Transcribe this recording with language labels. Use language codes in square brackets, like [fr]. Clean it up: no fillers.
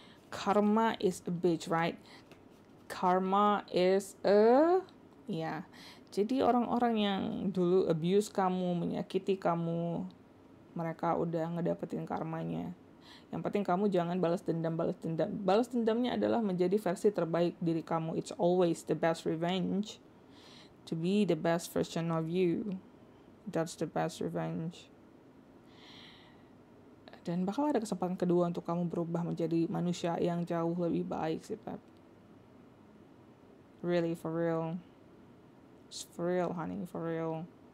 [en] Karma is a bitch, right? Karma is a... Ya. [id] Jadi orang-orang yang dulu abuse kamu, menyakiti kamu, mereka udah ngedapetin karmanya. Yang penting kamu jangan balas dendam. Balas dendamnya adalah menjadi versi terbaik diri kamu. [en] It's always the best revenge. To be the best version of you. That's the best revenge. [id] Dan bakal ada kesempatan kedua untuk kamu berubah menjadi manusia yang jauh lebih baik sih, Pep. [en] Really, for real. It's for real, honey, for real.